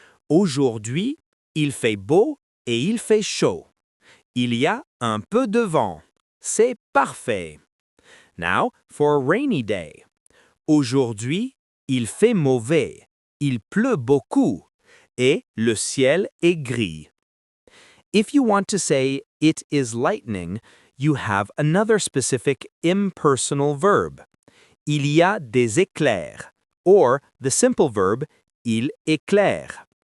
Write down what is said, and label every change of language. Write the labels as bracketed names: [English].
[French] Aujourd'hui, il fait beau et il fait chaud. Il y a un peu de vent. C'est parfait. [English] Now, for a rainy day. [French] Aujourd'hui, il fait mauvais. Il pleut beaucoup. Et le ciel est gris. [English] If you want to say it is lightning, you have another specific impersonal verb. [French] Il y a des éclairs, [English] or the simple verb [French] il éclaire.